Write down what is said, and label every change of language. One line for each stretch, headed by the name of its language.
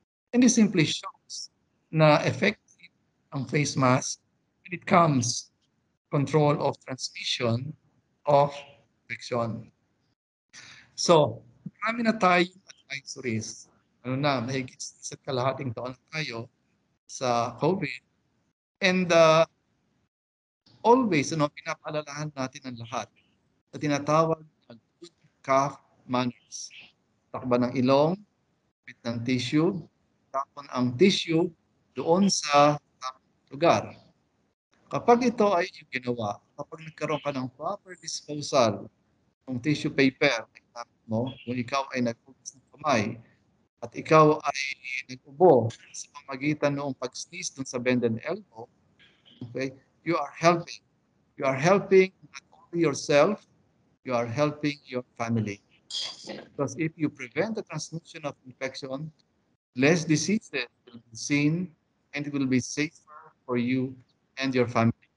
English: And this simply shows na effective ang face mask when it comes control of transmission of infection.
Filipino: So, marami na tayong advisories. Mahigit sa kalahating taon na tayo sa COVID.
English: And always,
Filipino: pinapaalalahan natin ang lahat na tinatawag na good cough manners. Takba ng ilong, bit ng tissue, tapon ang tissue doon sa lugar. Kapag ito ay ginawa, kapag nagkaroon ka ng proper disposal ng tissue paper, mo, kung ikaw ay nagpugas ng kamay, at ikaw ay nag-ubo sa pamagitan noong pag-sneeze dun sa bend and elbow, okay,
English: you are helping. You are helping not only yourself, you are helping your family. Because if you prevent the transmission of infection, less diseases will be seen and it will be safer for you and your family.